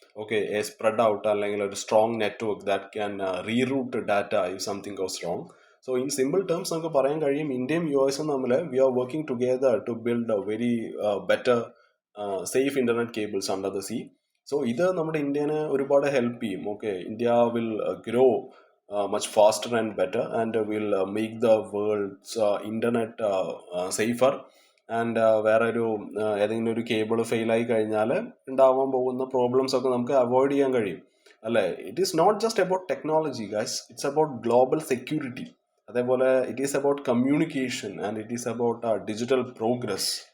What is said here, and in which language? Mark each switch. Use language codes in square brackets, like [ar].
[en] okay, a spread out [ml] അല്ലെങ്കിൽ ഒരു [en] Strong network that can reroute data if something goes wrong. So in simple terms [ml] നമുക്ക് പറയാൻ കഴിയും, ഇന്ത്യയും യുഎസും തമ്മിൽ [en] We are working together to build a very better safe internet cables under the sea. [ml] So ഇത് നമ്മുടെ ഇന്ത്യനെ ഒരുപാട് ഹെൽപ്പ് ചെയ്യും. [en] Okay, India will grow much faster and better and will make the world's internet safer. [ml] And വേറെ ഒരു ഏതെങ്കിലും ഒരു cable ഫെയിലായി കഴിഞ്ഞാൽ ഉണ്ടാവാൻ പോകുന്ന പ്രോബ്ലംസ് ഒക്കെ നമുക്ക് അവോയ്ഡ് ചെയ്യാൻ കഴിയും അല്ലേ. [en] It is not just about technology guys, it's about global security. അതേപോലെ it is about communication and it is about digital progress.